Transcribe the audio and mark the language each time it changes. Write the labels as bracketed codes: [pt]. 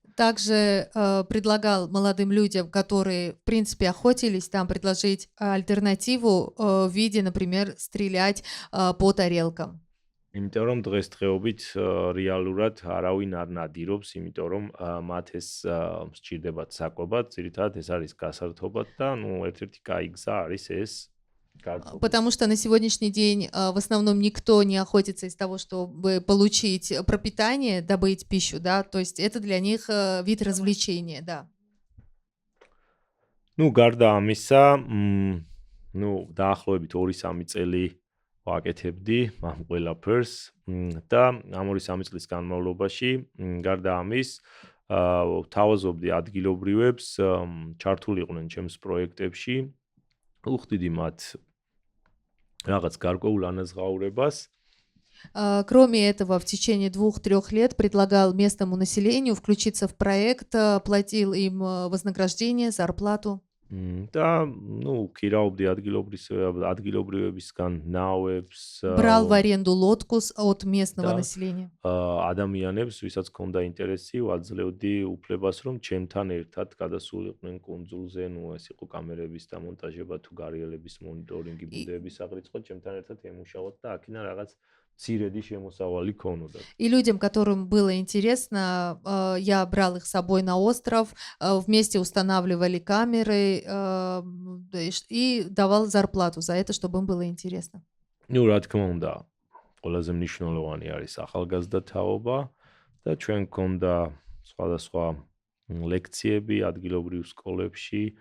[ru] Также предлагал молодым людям, которые, в принципе, охотились, там предложить альтернативу в виде, например, стрелять по тарелкам. [ka] იმიტომ რომ დღესდღეობით რეალურად არავინ არ ნადირობს, იმიტომ რომ მათ ეს სჭირდებათ საკვებად, ძირითადად ეს არის გასართობად და ნუ ერთ-ერთი კაი გზა არის ეს გაწყობა. [ru] Потому что на сегодняшний день в основном никто не охотится из того, чтобы получить пропитание, добыть пищу, да, то есть это для них вид развлечения, да. [ka] ну გარდა ამისა, ну დაახლოებით 2-3 წელი ვაკეთებდი ამ ყველაფერს და ამ 2-3 წლის განმავლობაში გარდა ამის ვთავაზობდი ადგილობრივებს ჩართულიყვნენ ჩემს პროექტებში უხდიდი მათ რაღაც გარკვეულ ანაზღაურებას. [ru] Кроме этого, в течение 2-3 лет предлагал местному населению включиться в проект, платил им вознаграждение, зарплату. [ka] და ну ქირაობდი ადგილობრივებისგან ნავებს, [ru] Брал в аренду лодку от местного Да. населения. [ka] ადამიანებს, ვისაც ჰქონდა ინტერესი, ვაძლევდი უფლებას, რომ ჩემთან ერთად გადასულიყვნენ კუნძულზე, ну ეს იყო კამერების დამონტაჟება თუ გარიელების მონიტორინგი, ბუდეების აღრიცხვა, ჩემთან ერთად ემუშაოთ და აქედან რაღაც მცირედი შემოსავალი ქონოდა. [ru] И людям, которым было интересно, я брал их с собой на остров, вместе устанавливали камеры и давал зарплату за это, чтобы им было интересно. [ka] ну რა თქმა უნდა, ყველაზე მნიშვნელოვანი არის ახალგაზრდა თაობა და ჩვენ გქონდა სხვადასხვა ლექციები ადგილობრივ სკოლებში